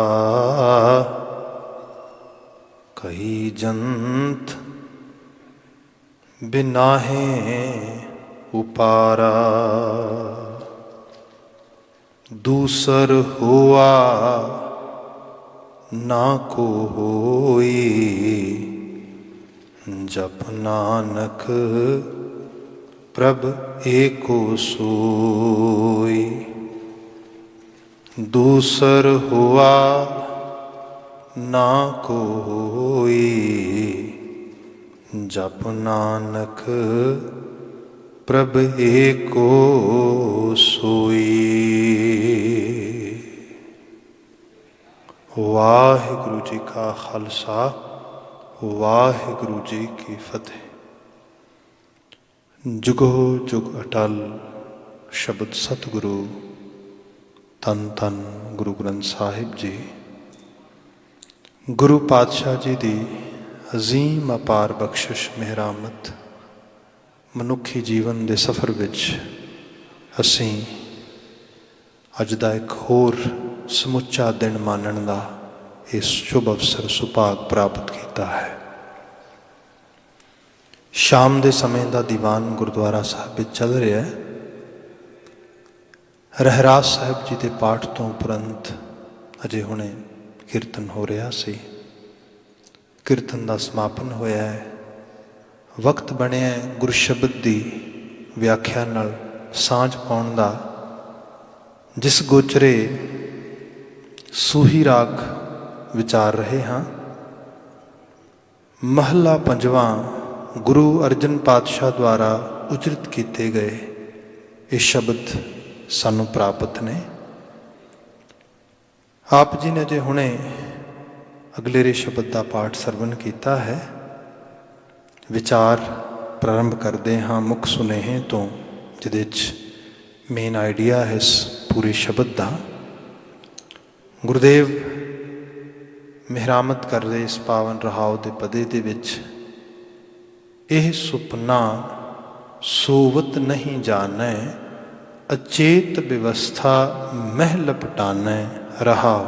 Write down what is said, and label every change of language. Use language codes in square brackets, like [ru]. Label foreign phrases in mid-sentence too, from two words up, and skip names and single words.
[pa] ਕਹੀ ਜੰਤ ਬਿਨਾਹੇ ਉਪਾਰਾ। ਦੂਸਰ ਹੁਆ ਨਾ ਕੋ ਹੋਈ। ਜਪਿ ਨਾਨਕ ਪ੍ਰਭ ਏਕੋ ਸੋਈ। ਦੂਸਰ ਹੁਆ ਨਾ ਕੋਈ। ਜਪਿ ਨਾਨਕ ਪ੍ਰਭ ਏਕੋ ਸੋਈ। ਵਾਹਿਗੁਰੂ ਜੀ ਕਾ ਖ਼ਾਲਸਾ ਵਾਹਿਗੁਰੂ ਜੀ ਕੀ ਫ਼ਤਿਹ। ਜੁਗੋ ਜੁਗ ਅਟੱਲ ਸ਼ਬਦ ਸਤਿਗੁਰੂ ਧੰਨ ਧੰਨ ਗੁਰੂ ਗ੍ਰੰਥ ਸਾਹਿਬ ਜੀ। ਗੁਰੂ ਪਾਤਸ਼ਾਹ ਜੀ ਦੀ ਅਜ਼ੀਮ ਅਪਾਰ ਬਖ਼ਸ਼ਿਸ਼ ਮਿਹਰਾਮਤ ਮਨੁੱਖੀ ਜੀਵਨ ਕੇ ਸਫ਼ਰ ਵਿੱਚ ਅਸੀਂ ਅੱਜ ਦਾ ਇੱਕ ਹੋਰ ਸਮੁੱਚਾ ਦਿਨ ਮਾਨਣ ਦਾ ਇਸ ਸ਼ੁਭ ਅਵਸਰ ਸੁਭਾਗ ਪ੍ਰਾਪਤ ਕੀਆ ਹੈ। [hi] शाम के समय का दीवान गुरुद्वारा साहब में चल रहा है। [pa] ਰਹਿਰਾਸ ਸਾਹਿਬ ਜੀ ਕੇ ਪਾਠ ਤੋਂ ਉਪਰੰਤ ਅਜੇ ਹੁਣੇ ਕੀਰਤਨ ਹੋ ਰਿਹਾ ਸੀ। [hi] कीर्तन का समापन होया है। [pa] ਵਕਤ ਬਣਿਆ ਗੁਰੂ ਸ਼ਬਦ ਕੀ ਵਿਆਖਿਆ ਨਾਲ ਸਾਂਝ ਪਾਉਣ ਦਾ। ਜਿਸ ਗੋਚਰੇ ਸੂਹੀ ਰਾਗ ਵਿਚਾਰ ਰਹੇ ਹਾਂ। ਮਹਲਾ ਪੰਜਵਾਂ ਗੁਰੂ ਅਰਜਨ ਪਾਤਸ਼ਾਹ ਦੁਆਰਾ ਉਚਰਿਤ ਕੀਤੇ ਗਏ ਯੇ ਸ਼ਬਦ ਸਾਨੂੰ ਪ੍ਰਾਪਤ ਨੇ। ਆਪ ਜੀ ਨੇ ਜੇ ਹੁਣੇ ਅਗਲੇਰੇ ਸ਼ਬਦ ਦਾ ਪਾਠ ਸਰਵਨ ਕੀਤਾ ਹੈ। ਵਿਚਾਰ ਪ੍ਰਾਰੰਭ ਕਰਦੇ ਹਾਂ ਮੁੱਖ ਸੁਨੇਹੇ ਤੋਂ, ਜਿਹਦੇ 'ਚ [en] main idea [pa] ਹੈ ਇਸ ਪੂਰੇ ਸ਼ਬਦ ਦਾ। ਗੁਰਦੇਵ ਮਿਹਰਾਮਤ ਕਰਦੇ ਇਸ ਪਾਵਨ ਰਹਾਉ ਦੇ ਪਦੇ ਦੇ ਵਿੱਚ, ਇਹ ਸੁਪਨਾ ਸੋਵਤ ਨਹੀਂ ਜਾਣੈ, ਅਚੇਤ ਵਿਵਸਥਾ ਮਹਿ ਲਪਟਾਨੈ ਰਹਾਉ।